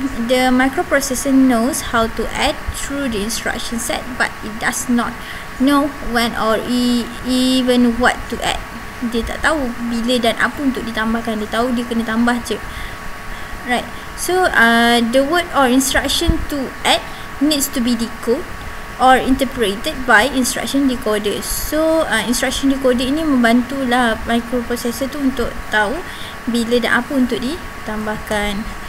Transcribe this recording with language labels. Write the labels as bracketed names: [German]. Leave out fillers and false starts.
[English] The microprocessor knows how to add through the instruction set, but it does not know when or even what to add. [Malay] Dia tak tahu bila dan apa untuk ditambahkan. Dia tahu dia kena tambah je. Right. [English] So the word or instruction to add needs to be decoded or interpreted by instruction decoder. [Malay] So instruction decoder ini membantulah microprocessor tu untuk tahu bila dan apa untuk ditambahkan.